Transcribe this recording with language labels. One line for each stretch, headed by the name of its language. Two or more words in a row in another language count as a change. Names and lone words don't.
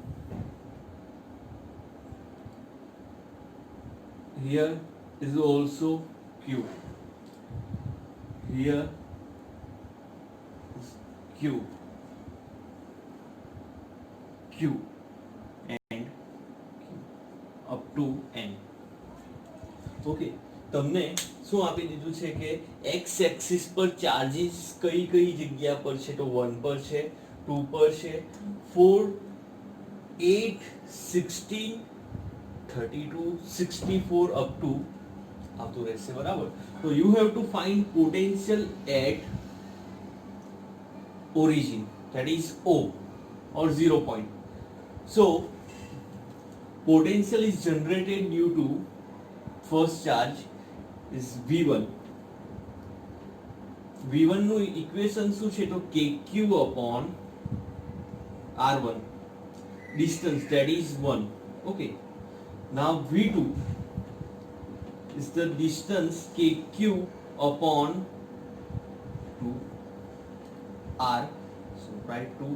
English: Here is also Q. Here is Q. Q and Q up to N.
Gujarati: ઓકે, તમને શું આપી દીધું છે કે
English: x axis
Gujarati: પર ચાર્જીસ કઈ કઈ જગ્યા પર છે? તો 1 પર છે, 2 પર છે, 4 8 16 32 64
English: up to
Gujarati: આવતું રહેશે, બરાબર?
English: તો you have to find potential at origin. that is O or 0 point. So potential is generated due to first charge is V1.
Gujarati: V1 નું ઇક્વેશન શું છે તો
English: KQ upon R1 distance that is 1. Okay, now V2 is the distance KQ upon 2 R, so write 2.